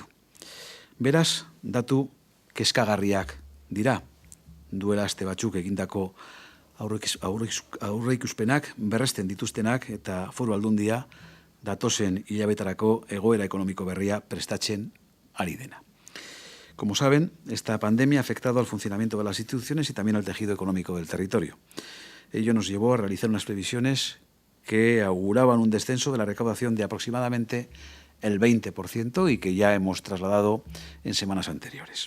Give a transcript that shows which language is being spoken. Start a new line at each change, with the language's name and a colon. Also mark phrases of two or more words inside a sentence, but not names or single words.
Basque: Beraz, datu kezkagarriak dira. Duela aste batzuk egindako aurreikuspenak berresten dituztenak eta Foru Aldundia datozen hilabetarako egoera ekonomiko berria prestatzen ari dena.
Spanish: Como saben, esta pandemia ha afectado al funcionamiento de las instituciones y también al tejido económico del territorio. Ello nos llevó a realizar unas previsiones que auguraban un descenso de la recaudación de aproximadamente el 20% y que ya hemos trasladado en semanas anteriores.